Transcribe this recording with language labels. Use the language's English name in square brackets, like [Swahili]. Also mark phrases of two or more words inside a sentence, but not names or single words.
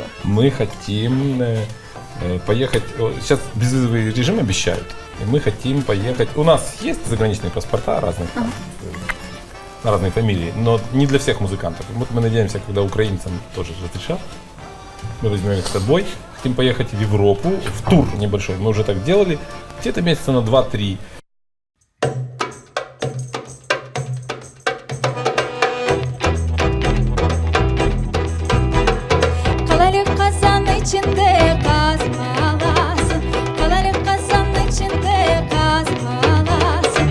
[Russian] Мы хотим поехать, сейчас безвизовый режим обещают, и мы хотим поехать, у нас есть заграничные паспорта разных, там, на разные фамилии, но не для всех музыкантов. Вот мы надеемся, когда украинцам тоже разрешат, мы возьмем их с собой, хотим поехать в Европу, в тур небольшой, мы уже так делали, где-то месяца на 2-3. [Gagauz] Kaleli kazan içinde kazmalasın, kaleli kazan içinde kazmalasın.